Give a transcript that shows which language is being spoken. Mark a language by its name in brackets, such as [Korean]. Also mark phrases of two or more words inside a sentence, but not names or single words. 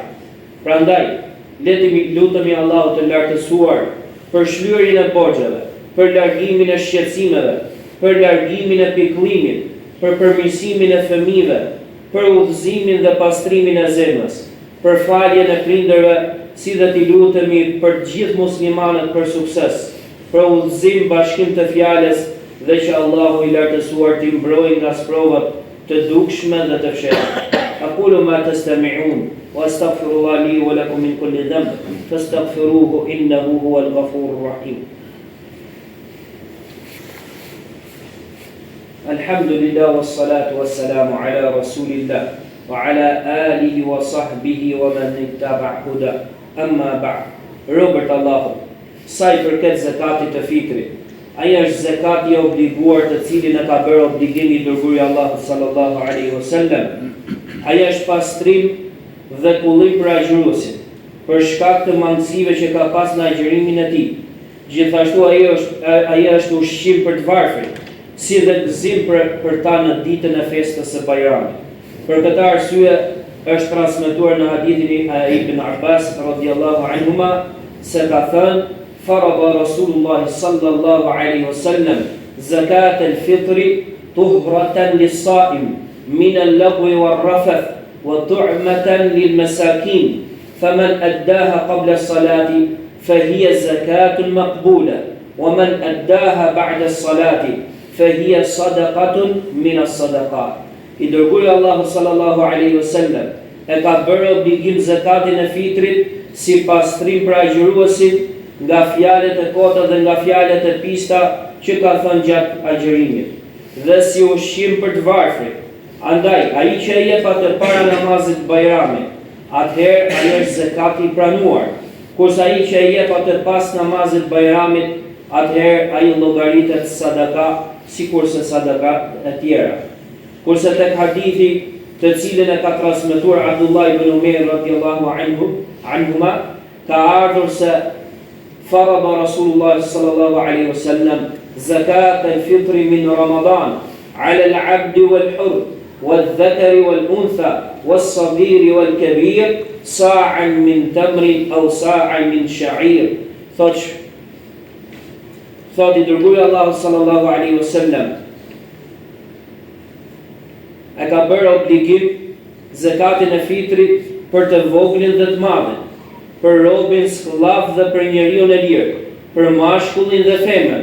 [Albanian] Prandaj, lutemi Allahut të lartësuar për shlyerjen e borxheve, për largimin e shqetësimeve, për largimin e pikëllimit, për përmirësimin e fëmijëve, për udhëzimin dhe pastrimin e zemrës, për faljen e prindërve, si dhe t'i lutemi për të gjithë muslimanët për sukses, për udhëzim, bashkim të fjalës dhe që Allahu i lartësuar t'i mbrojë nga sprovat të dukshme dhe të fshehta. [Arabic] أقول ما تسمعون وأستغفر الله لي ولكم من كل ذنب فاستغفروه إنه هو الغفور الرحيم. الحمد لله والصلاة والسلام على رسول الله وعلى آله وصحبه ومن اتبع هدى. أما بعد. [Albanian] Robert Allahu, sa i përket zakatit të fitrit, ai është zakati i obliguar të cilin e ka bërë obligim i dërguari Allahut [Arabic] صلى الله عليه وسلم. [Albanian] Ai është pastrim dhe kullim për agjëruesin, për shkak të mangësive që ka pas në agjërimin e tij. Gjithashtu ai është ushqim për të varfrit, si dhe gëzim për ta në ditën e festës së Bajramit. Për këtë arsye është transmetuar në hadithin e Ibn Abbas [Arabic] رضي الله عنهما [Albanian] se ka thënë: [Arabic] "فرض رسول الله صلى الله عليه وسلم زكاة الفطر طهرة للصائم من اللغو والرفث وطعمة للمساكين فمن أداها قبل الصلاة فهي زكاة مقبولة ومن أداها بعد الصلاة فهي صدقة من الصدقات." [Albanian] I dërguari Allahu [Arabic] صلى الله عليه وسلم [Albanian] e ka bërë obligim zakatin e fitrit si pastrim për agjëruesin nga fjalët e kota dhe nga fjalët e pista që ka thënë gjatë agjërimit, dhe si ushqim për të varfrit. Andaj, ai që e jep atë para namazit Bajramit, atëherë ai është zakati i pranuar, kurse ai që e jep atë pas namazit Bajramit, atëherë ai llogaritet sadaka, sikurse sadakat e tjera. Kurse tek hadithi të cilin e ka transmetuar Abdullah ibn Umar [Arabic] رضي الله عنهما, [Albanian] ka ardhur se [Arabic] فرض رسول الله صلى الله عليه وسلم زكاة الفطر من رمضان على العبد والحر والذكر والأنثى والصغير والكبير صاعا من تمر أو صاعا من شعير. [Albanian] Thot i dërguari Allahu [Arabic] صلى الله عليه وسلم [Albanian] e ka bërë obligim zakatin e fitrit për të voglin dhe të madhin, për robin, skllav dhe për njeriun e lirë, për mashkullin dhe femën.